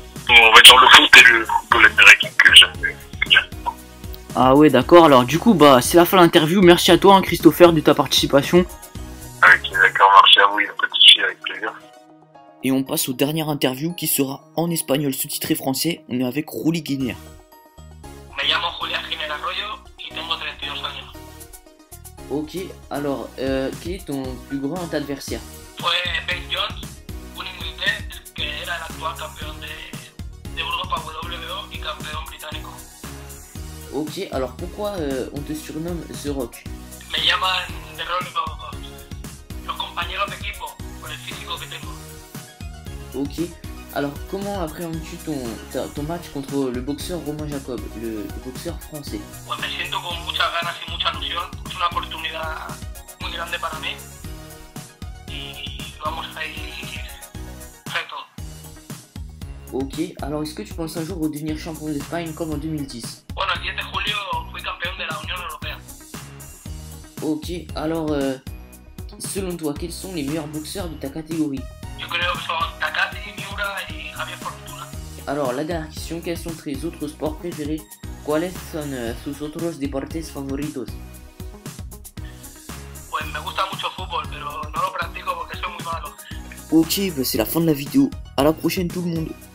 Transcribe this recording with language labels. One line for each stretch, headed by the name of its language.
French: On va dire le foot et le football américain que j'aime. Ah ouais, d'accord. Alors du coup, bah c'est la fin de l'interview. Merci à toi, hein, Christopher, de ta participation. Ok, d'accord, merci à vous, il n'y a pas de souci, avec plaisir. Et on passe aux dernières interviews qui sera en espagnol sous-titré français. On est avec Ruli Guinea.
Spanish: Me llamo Julián Giner Arroyo y tengo 32 años.
French: Ok, alors quel est ton plus grand adversaire?
Spanish: Fue Ben Jones, un inglés que era el actual campeón de Europa WBO y campeón británico.
French: Ok, alors pourquoi on te surnomme The Rock?
Spanish: Me llaman de rol los compañeros de equipo por el físico que tengo.
French: Ok, alors comment appréhendes-tu ton match contre le boxeur Romain Jacob, le boxeur français?
Spanish: Pues me siento con muchas ganas y mucha ilusión. Es una oportunidad muy grande para mí y vamos a ir reto.
French: Ok, alors est-ce que tu penses un jour redevenir champion d'Espagne comme en 2010?
Spanish: Bueno, el 10 de julio fui campeón de la Unión Europea.
French: Ok, alors selon toi, quels sont les meilleurs boxeurs de ta catégorie?
Spanish: Yo creo que son Takati, Miura y Javier Fortuna.
French: Alors la dernière question, quels sont tes autres sports préférés?
Spanish: ¿Cuáles son tus otros deportes favoritos? Pues me gusta mucho fútbol, pero no lo practico porque soy muy malo.
French: Ok, bah c'est la fin de la vidéo. À la prochaine tout le monde.